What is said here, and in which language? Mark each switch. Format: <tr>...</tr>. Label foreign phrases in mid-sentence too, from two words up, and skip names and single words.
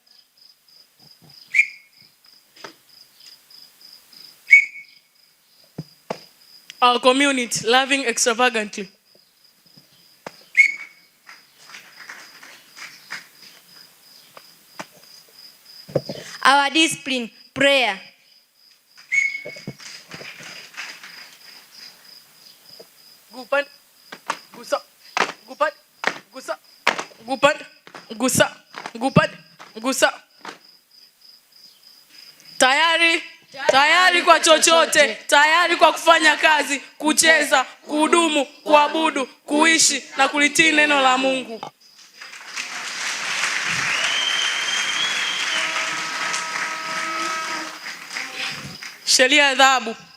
<en>Our community, loving extravagantly. Our discipline, prayer. Gupan, gusa, gupat, gusa, gupat, gusa, gupat, gusa.</en> <sw>Tayari kwa chochote, tayari kwa kufanya kazi, kucheza, kuhudumu, kuabudu, kuishi na kulitii neno la Mungu. Sheria ya adhabu.</sw>